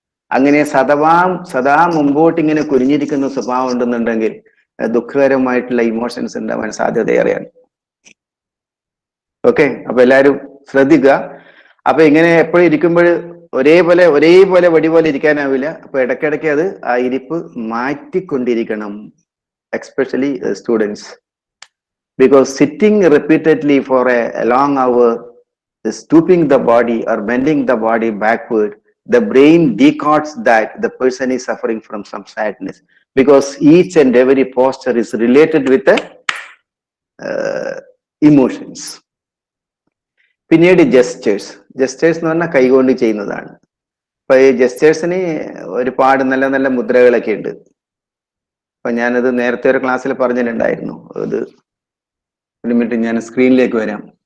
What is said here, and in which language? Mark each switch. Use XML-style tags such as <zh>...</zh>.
<ml>അങ്ങനെ സദാ മുമ്പോട്ട് ഇങ്ങനെ കുനിഞ്ഞിരിക്കുന്ന സ്വഭാവം ഉണ്ടെന്നുണ്ടെങ്കിൽ ദുഃഖകരമായിട്ടുള്ള ഇമോഷൻസ് ഉണ്ടാവാൻ സാധ്യതയേറെയാണ്. ഓക്കെ, അപ്പൊ എല്ലാവരും ശ്രദ്ധിക്കുക. അപ്പൊ ഇങ്ങനെ എപ്പോഴും ഇരിക്കുമ്പോൾ ഒരേപോലെ വടി പോലെ ഇരിക്കാനാവില്ല. അപ്പൊ ഇടയ്ക്കിടയ്ക്ക് അത് ആ ഇരിപ്പ് മാറ്റിക്കൊണ്ടിരിക്കണം,</ml> <en>Especially students. Because sitting repeatedly for a long hour, stooping the body or bending the body backward, the brain decodes that the person is suffering from some sadness, because each and every posture is related with the emotions.</en> <ml>പിന്നീട് gestures എന്ന് പറഞ്ഞാൽ കൈകൊണ്ട് ചെയ്യുന്നതാണ്. അപ്പൊ ഈ ജസ്റ്റേഴ്സിന് ഒരുപാട് നല്ല നല്ല മുദ്രകളൊക്കെ ഉണ്ട്. അപ്പൊ ഞാനത് നേരത്തെ ഒരു ക്ലാസ്സിൽ പറഞ്ഞിട്ടുണ്ടായിരുന്നു. അത് ഒരു മിനിറ്റ്, ഞാൻ സ്ക്രീനിലേക്ക് വരാം.</ml>